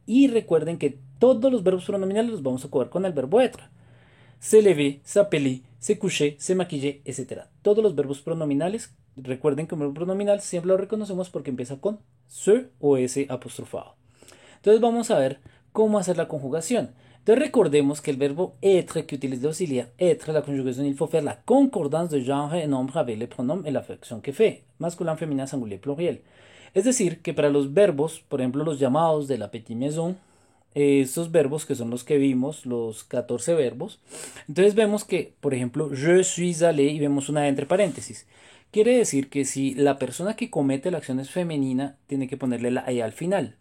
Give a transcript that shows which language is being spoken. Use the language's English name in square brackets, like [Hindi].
[Spanish] Y recuerden que todos los verbos pronominales los vamos a conjugar con el verbo être. [French] Se lever, s'appeler, se coucher, se maquiller, etc. [Spanish] Todos los verbos pronominales, recuerden que un verbo pronominal siempre lo reconocemos porque empieza con se o s apostrofado. Entonces vamos a ver cómo hacer la conjugación. Entonces recordemos que el verbo être que utiliza [French] l'auxiliaire être, [Spanish] la conjugación, [French] il faut faire la concordance de genre et nombre avec le pronom et l'affection que fait, masculin, féminin, singulier, pluriel. [Spanish] Es decir, que para los verbos, por ejemplo, los llamados de [French] la petite maison, [Spanish] estos verbos que son los que vimos, los 14 verbos, entonces vemos que, por ejemplo, [French] je suis allé [Spanish] y vemos una E entre paréntesis. Quiere decir que si la persona que comete la acción es femenina, tiene que ponerle la E al final.